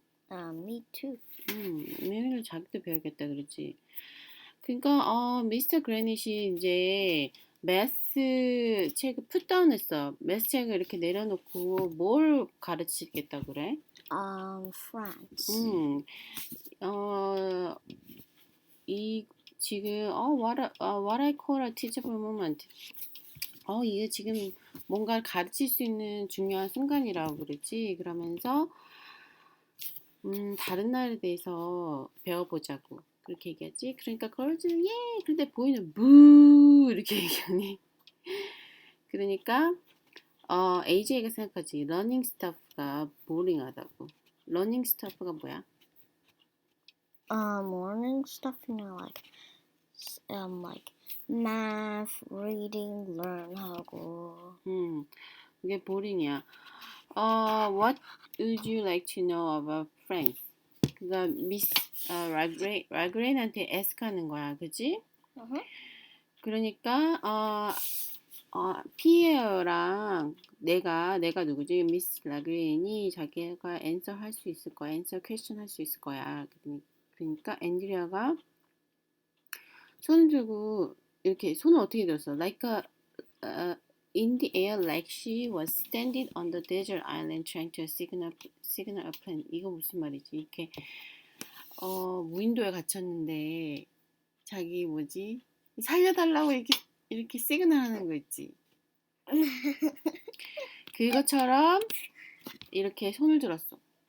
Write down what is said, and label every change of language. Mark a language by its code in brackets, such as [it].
[en] Me too. [ko] 에밀리도 자기도 배우겠다 그러지. 그러니까 미스터 그래닛이 이제 매스 책을 풋다운했어. 매스 책을 이렇게 내려놓고 뭘 가르치겠다 그래? [en] France. [ko] 이 지금 [en] what I call a teachable moment. [ko] 이게 지금 뭔가를 가르칠 수 있는 중요한 순간이라고 그러지. 그러면서 다른 나라에 대해서 배워보자고 그렇게 얘기하지. 그러니까 걸즈는 예, 근데 보이는 부 이렇게 얘기하니. 그러니까 AJ가 생각하지. 러닝 스타프가 보링하다고. 러닝 스타프가 뭐야? [en] Learning stuff, like math, reading, learn [ko] 하고. 이게 보링이야. [en] What would you like to know about France? [ko] 그러니까 미스 라그레인한테 ask하는 거야, 그지? 그러니까 피에어랑 내가 누구지? 미스 라그레인이 자기가 answer 할 수 있을 거야, [en] answer question [ko] 할 수 있을 거야. 그러니까 앤드리아가 손을 들고 이렇게 손을 어떻게 들었어? [en] Like in the air, like she was standing on the desert island trying to signal a plane. [ko] 이거 무슨 말이지? 이렇게 무인도에 갇혔는데 자기 뭐지? 살려달라고 이렇게 시그널하는 거 있지. 그것처럼 이렇게 손을 들었어.